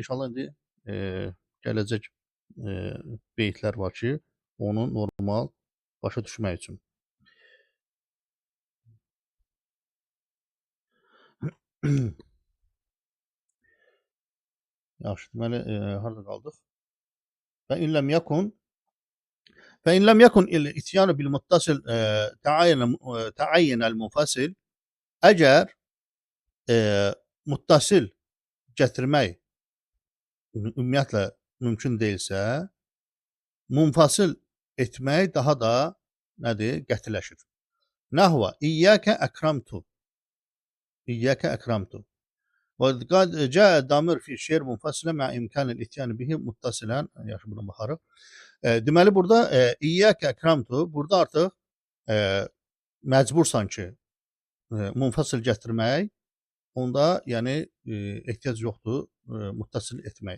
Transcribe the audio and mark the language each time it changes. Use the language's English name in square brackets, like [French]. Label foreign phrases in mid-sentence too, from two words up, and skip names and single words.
[Azerbaijani] İnşallah indi gələcək beytlər var ki, onu normal başa düşmək üçün. Yaxşı, deməli, harada qaldıq? [Arabic] فإن لم يكن الاتيان بالمتصل تعين المنفصل. [Azerbaijani] Əgər muttasil gətirmək ümumiyyətlə mümkün deyilsə, munfasil etmək daha da nədir? [Arabic] Qətiləşir. نحو إياك أكرمت. إياك أكرمت. وقد جاء الضمير في الشعر منفصلا مع إمكان الإتيان به متصلا. [Azerbaijani] Yaxşı, buna baxarıq. Deməli, burada [Arabic] إياك أكرمت, [Azerbaijani] burada artıq məcbursan ki, munfasil gətirmək, onda yəni ehtiyac yoxdur muttasil etmək.